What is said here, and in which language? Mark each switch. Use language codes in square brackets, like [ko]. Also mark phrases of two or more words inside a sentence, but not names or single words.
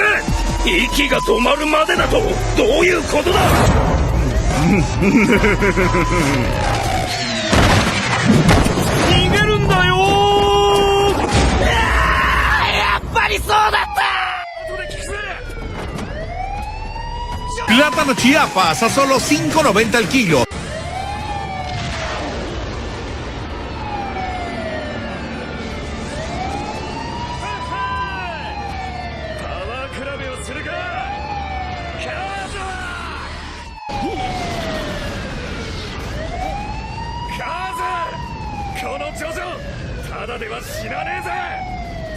[ja] 息が止まるまでだとどういうことだ。逃げるんだよ。やっぱりそうだった。後で聞くぜ。 [es] Plátano Chiapas a solo $5.90 el kilo. [ja] パワー比べをするか。カーズ。カーズ、このジョジョただでは死なねえぜ。